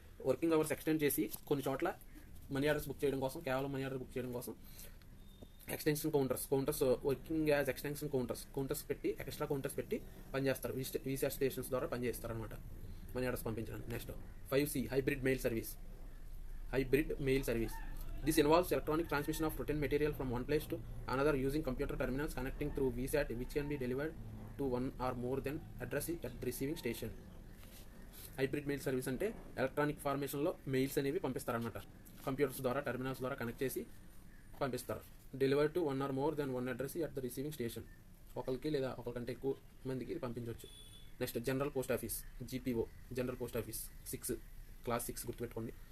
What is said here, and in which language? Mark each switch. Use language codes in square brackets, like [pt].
[te] Working hours extend చేసి కొన్ని చోట్ల మనీ ఆర్డర్స్ బుక్ చేయడం కోసం, కేవలం మనీ ఆర్డర్ బుక్ చేయడం కోసం extension counters working as extension counters పెట్టి, ఎక్స్ట్రా కౌంటర్స్ పెట్టి పనిచేస్తారు. వీసాట్ స్టేషన్స్ ద్వారా పనిచేస్తారు అనమాట మనీ ఆర్డర్స్ పంపించడానికి. Next 5C hybrid mail service. [en] This involves electronic transmission of written material from one place to another using computer terminals connecting through VSAT, which can be delivered to one or more than address at the receiving station. [te] Hybrid mail service అంటే electronic ఫార్మేషన్లో mails అనేవి పంపిస్తారనమాట. Computers ద్వారా, terminals ద్వారా connect చేసి పంపిస్తారు. [en] Deliver to one or more than one address at the receiving station. [te] ఒకరికి లేదా ఒకరికంటే ఎక్కువ మందికి ఇది పంపించవచ్చు. Next general post office, GPO, general post office 6, class 6 గుర్తుపెట్టుకోండి.